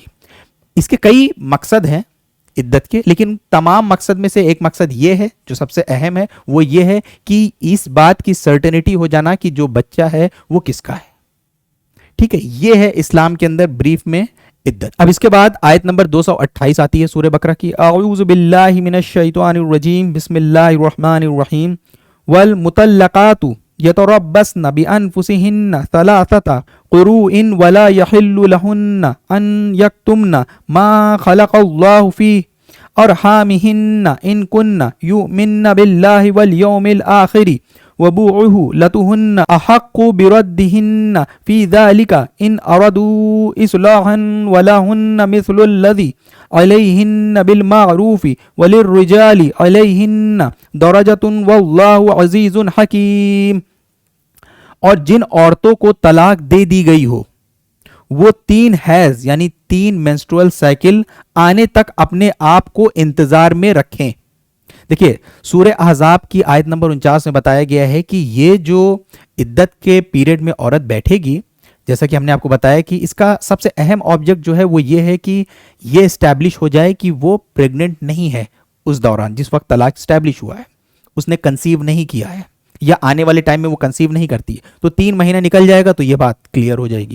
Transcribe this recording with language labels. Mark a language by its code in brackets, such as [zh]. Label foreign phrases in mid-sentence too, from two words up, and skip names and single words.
[hi] इसके कई मकसद हैं इद्दत के, लेकिन तमाम मकसद में से एक मकसद ये है जो सबसे अहम है, वो ये है कि इस बात की सर्टेनिटी हो जाना कि जो बच्चा है वो किसका है। ठीक है, ये है इस्लाम के अंदर ब्रीफ में इद्दत। अब इसके बाद आयत नंबर 228 आती है सूरह बकरा की। [ar] أعوذ بالله من الشيطان الرجيم بسم الله الرحمن الرحيم. والمطلقات يتربصن بأنفسهن ثلاثة قروء ولا يحل لهن أن يكتمن ما خلق الله في أرحامهن إن كن يؤمن بالله واليوم الآخر وبعولتهن أحق بردهن في ذلك إن أرادوا إصلاحا ولهن مثل الذي عليهن بالمعروف وللرجال عليهن درجة والله عزيز حكيم. [hi] और जिन औरतों को तलाक दे दी गई हो वो 3 हैज यानी 3 [en] menstrual cycle [hi] आने तक अपने आप को इंतजार में रखें। देखिए, सूरह अहज़ाब की आयत नंबर 49 में बताया गया है कि ये जो इद्दत के पीरियड में औरत बैठेगी, जैसा कि हमने आपको बताया कि इसका सबसे अहम ऑब्जेक्ट जो है वो ये है कि ये इस्टेब्लिश हो जाए कि वो प्रेग्नेंट नहीं है उस दौरान, जिस वक्त तलाक इस्टेब्लिश हुआ है, उसने कंसीव नहीं किया है या आने वाले टाइम में वो कंसीव नहीं करती है, तो 3 महीना निकल जाएगा तो ये बात क्लियर हो जाएगी।